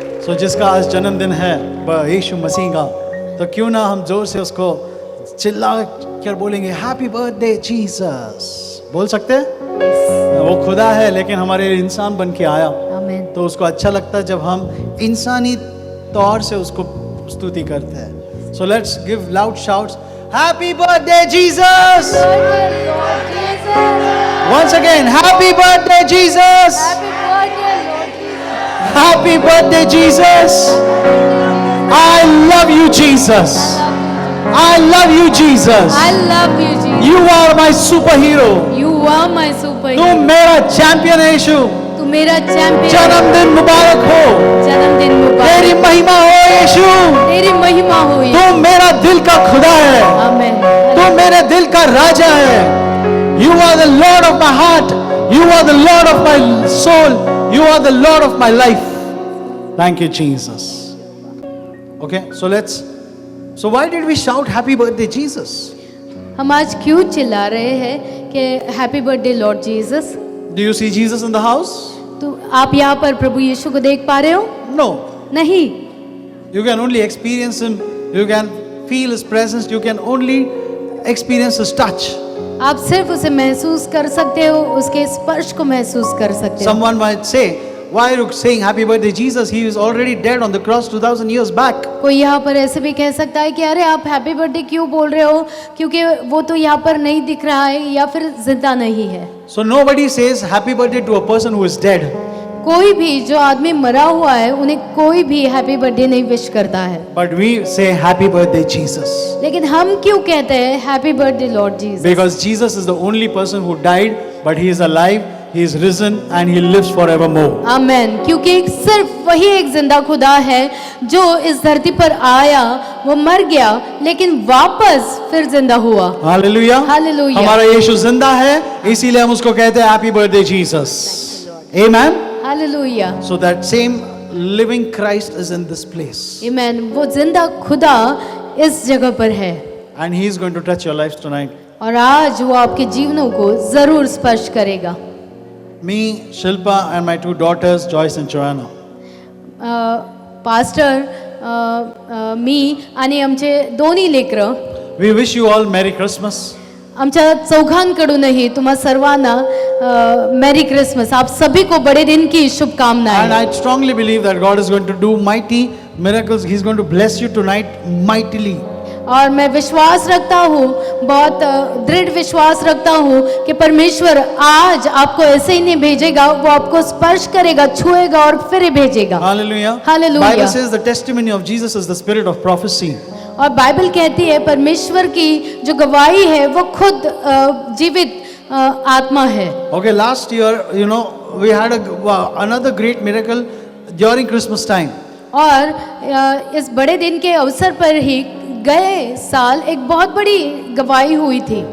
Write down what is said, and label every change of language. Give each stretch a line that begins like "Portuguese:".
Hindi: So जिसका आज जन्मदिन है वह यीशु मसीह का, तो क्यों ना हम जोर से उसको चिल्ला कर बोलेंगे
English: Happy birthday Jesus.
Hindi: बोल सकते हैं? वो खुदा है लेकिन हमारे लिए इंसान बन के आया,
English: Amen.
Hindi: तो उसको अच्छा लगता है जब हम इंसानी तौर से उसको स्तुति करते हैं।
English: So let's give loud shouts, happy birthday Jesus! Birthday, Lord Jesus. Once again, happy birthday Jesus! Happy birthday, Lord Jesus. Happy birthday Jesus! I love you Jesus! I love you Jesus! I love you, Jesus. You are my superhero! You are my superhero.
Hindi: तुम मेरा champion है यीशु। तू मेरा champion. जन्मदिन मुबारक हो। जन्मदिन मुबारक। तेरी महिमा हो यीशु। तेरी महिमा हो। तू मेरा दिल का खुदा है। आमेन। तू मेरे दिल का राजा है।
English: You are the Lord of my heart. You are the Lord of my soul. You are the Lord of my life. Thank you, Jesus. Okay, so why did we shout happy birthday Jesus?
Hindi: हम आज क्यों चिल्ला रहे हैं कि
English: Happy birthday lord Jesus? Do you see Jesus in the house?
Hindi: तो आप यहाँ पर प्रभु यीशु को देख पा रहे हो?
English: No.
Hindi: नहीं।
English: You can only experience him. You can feel his presence. You can only experience his touch.
Hindi: आप सिर्फ उसे महसूस कर सकते हो, उसके स्पर्श को महसूस कर सकते हो।
English: Someone might say, why are you saying happy birthday Jesus? He is already dead on the cross 2000 years back.
Hindi: कोई यहाँ पर ऐसे भी कह सकता है कि अरे आप हैप्पी बर्थडे क्यों बोल रहे हो, क्योंकि वो तो यहाँ पर नहीं दिख रहा है या फिर जिंदा नहीं है।
English: So nobody says happy birthday to a person who is dead.
Hindi: कोई भी जो आदमी मरा हुआ है उन्हें कोई भी हैप्पी बर्थडे नहीं विश करता है।
English: But we say happy birthday Jesus.
Hindi: लेकिन हम क्यों कहते हैं
English: Happy birthday lord Jesus? Because Jesus is the only person who died, but he is alive, he is risen and he lives forevermore.
Hindi: आमेन। क्योंकि सिर्फ वही एक जिंदा खुदा है जो इस धरती पर आया, वो मर गया लेकिन वापस फिर जिंदा हुआ।
English: Hallelujah. Hallelujah.
Hindi: हमारा यीशु जिंदा है, इसीलिए हम उसको कहते हैं
English: happy birthday Jesus. Amen.
Hindi: Hallelujah.
English: So that same living Christ is in this place.
Hindi: आमेन। वो जिंदा खुदा इस जगह पर है
English: And he is going to touch your lives tonight.
Hindi: और आज वो आपके जीवनों को जरूर स्पर्श करेगा।
English: Me, Shilpa and my two daughters, Joyce and Joanna.
Marathi: Pastor मी आणि आमचे दोन्ही लेकरं,
English: We wish you all Merry Christmas.
Marathi: आमच्या चौघांकडूनही तुम्हा सर्वांना मेरी क्रिसमस,
Hindi: आप सभी को बड़े दिन की
English: And
Hindi: शुभकामनाएं।
English: I strongly believe that God is going to do mighty miracles. He's going to bless you tonight mightily.
Hindi: और मैं विश्वास रखता हूँ, बहुत दृढ़ विश्वास रखता हूँ कि परमेश्वर आज आपको ऐसे ही नहीं भेजेगा, वो आपको स्पर्श करेगा, छुएगा और फिर भेजेगा।
English: Hallelujah. Hallelujah. Bible says the testimony of Jesus is the spirit of prophecy.
Hindi: और बाइबल कहती है परमेश्वर की जो गवाही है वो खुद जीवित आत्मा है।
English: Okay, last year, we had another great miracle during Christmas time.
Hindi: और इस बड़े दिन के अवसर पर ही गए साल एक बहुत बड़ी गवाही हुई थी।